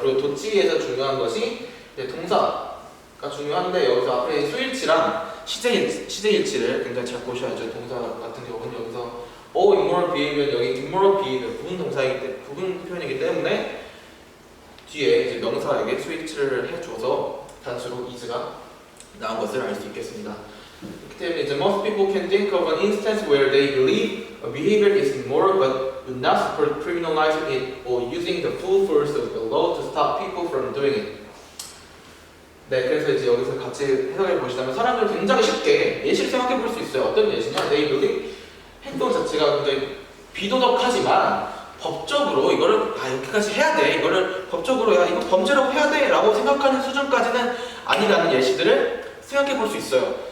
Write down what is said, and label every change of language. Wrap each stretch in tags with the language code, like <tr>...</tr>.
<ko>그리고 도치에서 중요한 것이 동사가 중요한데 여기서 앞에 수일치랑 시제일치를 굉장히 잘 보셔야죠. 동사 같은 경우는 여기서 all immoral behavior 여기 immoral behavior 부분 표현이기 때문에 뒤에 이제 명사에게 수일치를 해줘서 단수로 is가 나온 것을 알 수 있겠습니다. 그렇기 때문에 이제</ko> <en>most people can think of an instance where they believe a behavior is immoral but would not support criminalizing it or using the full force of the law to stop people from doing it.</en> <ko>네, 그래서 이제 여기서 같이 해석해 보시다면 사람들은 굉장히 쉽게 예시를 생각해 볼 수 있어요. 어떤 예시냐?</ko> <en>they believe</en> <ko>행동 자체가 굉장히 비도덕하지만 법적으로 이거를 이렇게까지 해야 돼. 이거를 법적으로 이거 범죄라고 해야 돼. 라고 생각하는 수준까지는 아니라는 예시들을 생각해 볼 수 있어요.</ko>